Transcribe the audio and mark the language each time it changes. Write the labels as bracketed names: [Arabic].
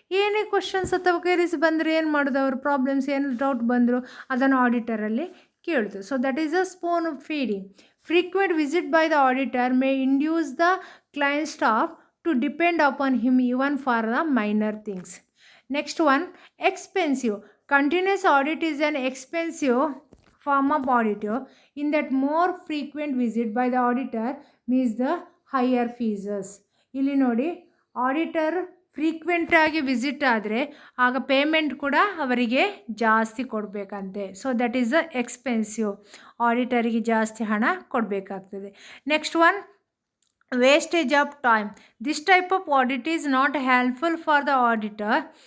[Kannada] ಏನೇ ಕ್ವಶನ್ಸ್ ಅಥವಾ ಕ್ವೆರೀಸ್ ಬಂದರೆ ಏನು ಮಾಡೋದು, ಅವರು ಪ್ರಾಬ್ಲಮ್ಸ್ ಏನು ಡೌಟ್ ಬಂದರು ಅದನ್ನು ಆಡಿಟರಲ್ಲಿ ಕೇಳೋದು. [English] So that is a spoon feeding. Frequent visit by the auditor may induce the client staff to depend upon him even for the minor things. Next one expensive. Continuous audit is an expensive form of audit. In that more frequent visit by the auditor means the higher fees. [Kannada] ಇಲ್ಲಿ ನೋಡಿ, auditor frequent ಆಗಿ visit ಆದರೆ ಆಗ payment ಕೂಡ ಅವರಿಗೆ ಜಾಸ್ತಿ ಕೊಡಬೇಕಂತೆ. [English] So that is the expensive. [Kannada] ಆಡಿಟರಿಗೆ ಜಾಸ್ತಿ ಹಣ ಕೊಡಬೇಕಾಗ್ತದೆ. [English] Next one wastage of time. This type of audit is not helpful for the auditor